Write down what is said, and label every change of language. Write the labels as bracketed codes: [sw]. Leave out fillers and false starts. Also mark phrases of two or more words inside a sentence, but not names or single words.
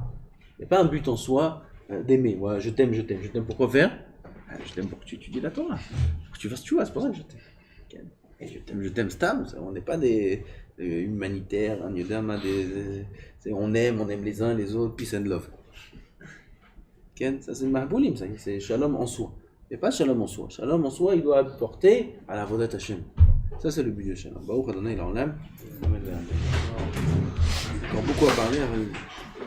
[fr] Il n'y a pas un but en soi d'aimer. Ouais, je t'aime. Pourquoi faire? Je t'aime pour que tu étudies la Torah. Pour que tu fasses tchouva, c'est pour ça que je t'aime. Et je t'aime stam. On n'est pas des humanitaires, on aime les uns les autres, [en] peace and love. [fr] Ça c'est mahboulim, c'est shalom en soi. Il n'y a pas shalom en soi. Shalom en soi, il doit apporter à la vodat Hashem. Ça c'est le but de shalom. [he] ברוך אדוני לעולם. [fr] Encore beaucoup à parler.